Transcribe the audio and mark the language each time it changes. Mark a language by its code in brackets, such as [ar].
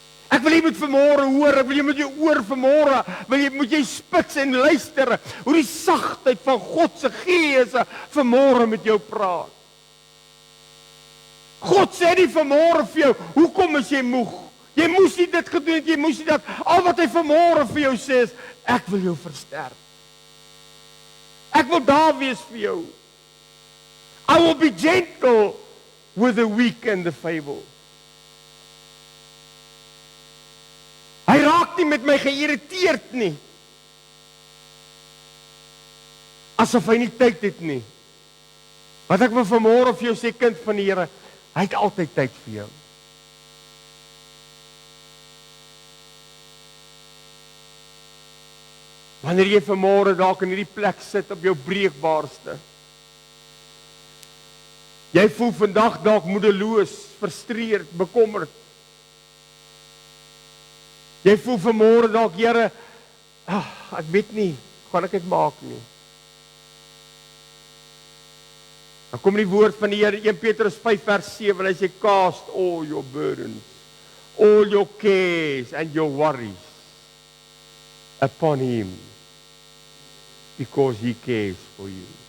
[af] Ek wil jy moet vanmôre hoor, ek wil jy met jou oor vanmôre, moet jy spits en luister, hoe die sagtheid van God se Gees vanmôre met jou praat. God sê nie vanmôre vir jou, hoekom is jy moeg? Jy moes nie dit gedoen het, jy moes nie dat, al wat hy vanmôre vir jou sê is, ek wil jou versterk. Ek wil daar wees vir jou. [en] I will be gentle with the weak and the feeble. [af] Hy raak nie met my geïrriteerd nie. Asof hy nie tyd het nie. Wat ek wil vanmôre vir jou sê, kind van die Here, hy het altyd tyd vir jou. Wanneer jy vanmôre dalk in hierdie plek sit op jou breekbaarste. Jy voel vandag dalk moedeloos, frustreerd, bekommerd. Jy voel vanmôre dalk, Here, ek weet nie, gaan ek dit maak nie. Dan kom die woord van die Here, 1 Petrus 5 vers 7, en hy sê, [en] cast all your burdens, all your cares and your worries upon him, because he cares for you.